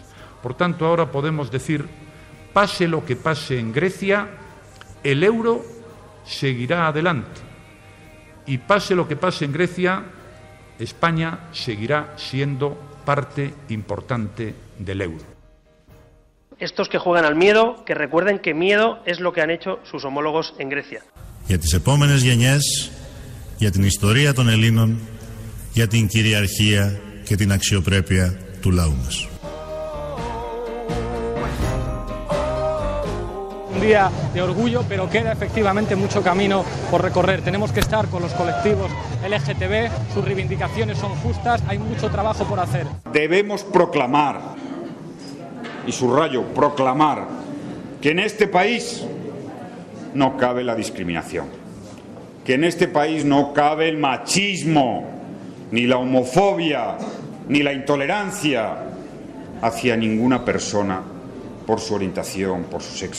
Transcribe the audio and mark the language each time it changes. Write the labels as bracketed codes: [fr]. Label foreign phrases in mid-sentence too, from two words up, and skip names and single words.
[es] Por tanto, ahora podemos decir, pase lo que pase en Grecia, el euro seguirá adelante. Y pase lo que pase en Grecia, España seguirá siendo parte importante del euro. Estos que juegan al miedo, que recuerden que miedo es lo que han hecho sus homólogos en Grecia. [el] Για τις επόμενες γενιές, για την ιστορία των Ελλήνων, για την κυριαρχία και την αξιοπρέπεια του λαού μας. [es] Un día de orgullo, pero queda efectivamente mucho camino por recorrer. Tenemos que estar con los colectivos LGTB, sus reivindicaciones son justas, hay mucho trabajo por hacer. Debemos proclamar, y subrayo, proclamar, que en este país no cabe la discriminación, que en este país no cabe el machismo, ni la homofobia, ni la intolerancia hacia ninguna persona por su orientación, por su sexo.